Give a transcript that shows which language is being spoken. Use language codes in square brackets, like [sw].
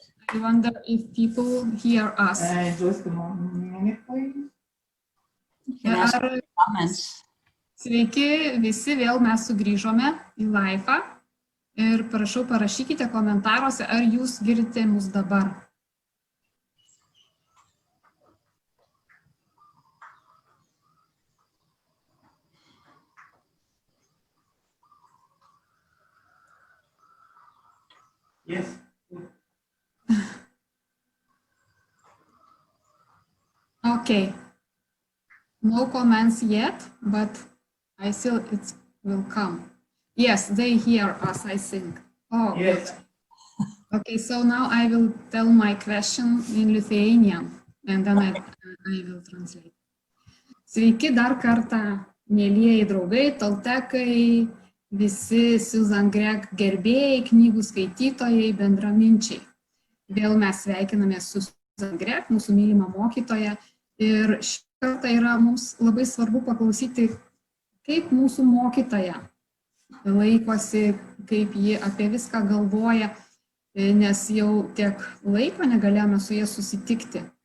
[en] I wonder if people hear us. Just a minute, please. [lt] Sveiki visi, vėl mes sugrįžome į laivą ir prašau parašykite komentaruose, ar jūs girdite mus dabar. [en] Yes. Okay. No comments yet, but I feel it will come. Yes, they hear us, I think. Oh, yes. Okay, so now I will tell my question in Lithuanian, and then I will translate. [lt] Sveiki dar kartą, mielieji draugai, toltekai, visi Susan Gregg gerbėjai, knygų skaitytojai, bendraminčiai. Vėl mes sveikinamės su Susan Gregg, mūsų mylima mokytoja, ir šį kartą yra mums labai svarbu paklausyti, kaip mūsų mokytoja laikosi, kaip ji apie viską galvoja, nes jau tiek laiko negalėjome su ja susitikti.